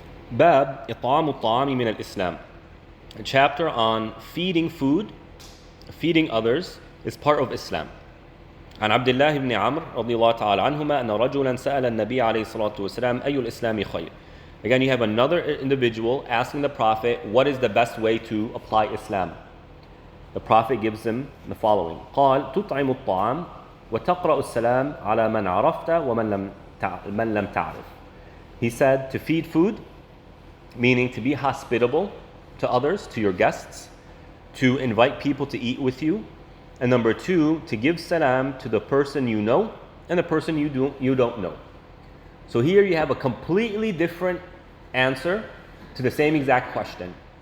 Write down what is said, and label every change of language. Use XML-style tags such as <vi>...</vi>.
<ar>Bab إطعام الطعام من الإسلام.</ar> <en>A chapter on feeding food, feeding others is part of Islam.</en> <ar>عن عبد الله بن عمرو رضي الله تعالى عنهما أن رجلا سأل النبي عليه الصلاة والسلام أي الإسلام خير.</ar> <en>Again, you have another individual asking the Prophet, what is the best way to apply Islam? The Prophet gives him the following.</en> <ar>قال تطعم الطعام وتقرأ السلام على من عرفت ومن لم تعرف.</ar> <en>He said to feed food, meaning to be hospitable to others, to your guests, to invite people to eat with you, and number two, to give salam to the person you know and the person you don't know. So here you have a completely different answer to the same exact question.</en>